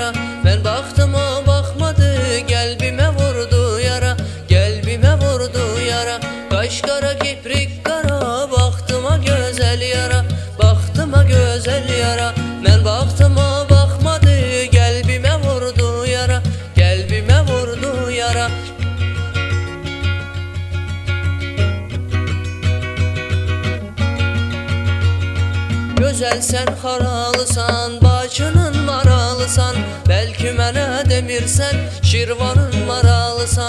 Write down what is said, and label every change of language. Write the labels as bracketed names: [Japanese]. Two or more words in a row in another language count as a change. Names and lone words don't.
[Turkish] Ben baktım o bakmadı, kalbime vurdu yara, kalbime vurdu yara. Kaş kara kiprik kara, baktıma güzel yara, baktıma güzel yara. Ben baktım o bakmadı, kalbime vurdu yara, kalbime vurdu yara. [Azerbaijani] Gözəl sən xaralısan, bacının maralısan, bəlkə mənə demirsən, Şirvanın maralısan.